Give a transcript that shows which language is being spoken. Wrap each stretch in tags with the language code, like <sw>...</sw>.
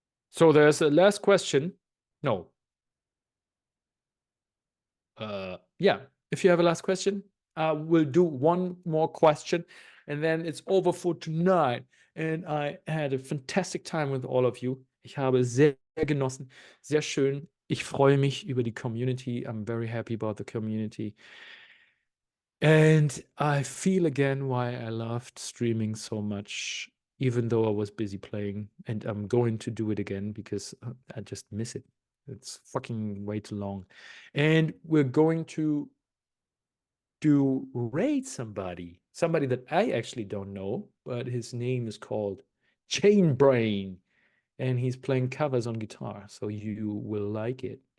<en>So there's a last question. No. Yeah, if you have a last question, we'll do one more question and then it's over for tonight. And I had a fantastic time with all of you.</en> <de>Ich habe sehr genossen, sehr schön. Ich freue mich über die Community.</de> <en>I'm very happy about the community. And I feel again why I loved streaming so much. even though I was busy playing, and I'm going to do it again because I just miss it. It's fucking way too long. And we're going to rate somebody that I actually don't know, but his name is called Chainbrain, and he's playing covers on guitar, so you will like it.</en>